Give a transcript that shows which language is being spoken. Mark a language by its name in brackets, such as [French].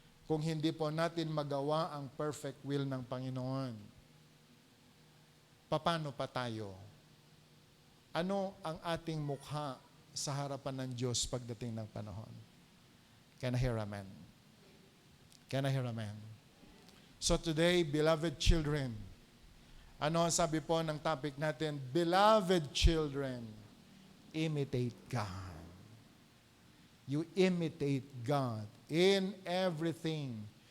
[Filipino] Kung hindi po natin magawa ang perfect will ng Panginoon, paano pa tayo? Ano ang ating mukha sa harapan ng Diyos pagdating ng panahon? [English] Can I hear amen? Can I hear amen? So today, beloved children, [Filipino] Ano ang sabi po ng topic natin? [English] Beloved children, imitate God. You imitate God in everything.